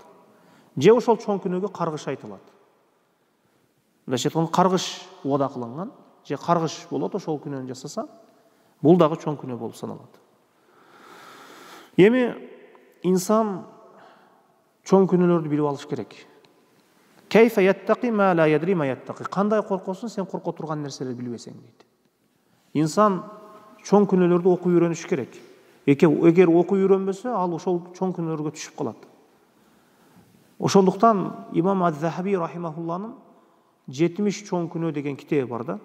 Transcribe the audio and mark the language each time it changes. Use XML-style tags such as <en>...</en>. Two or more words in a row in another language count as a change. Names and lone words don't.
<ky>Же ошол чоң күнөөгө каргыш айтылат. Мындайча айтканда каргыш уада кылынган, же каргыш болот ошол күнөөнү жасаса, бул дагы чоң күнөө болуп саналат. Эми инсан чоң күнөөлөрдү билип алыш керек.</ky> <ar>كيف يتقي ما لا يدري ما يتقي.</ar> <ky>Кандай коркосуң, сен корко турган нерселерди билбесең дейт. Инсан чоң күнөөлөрдү окуп үйрөнүш керек. Эгер окуп үйрөнбөсө, ал ошол чоң күнөөлөргө түшүп калат. Ошондуктан имам Az-Zahabi рахимахулланын 70 чоң күнөө деген китеби бар да.</ky>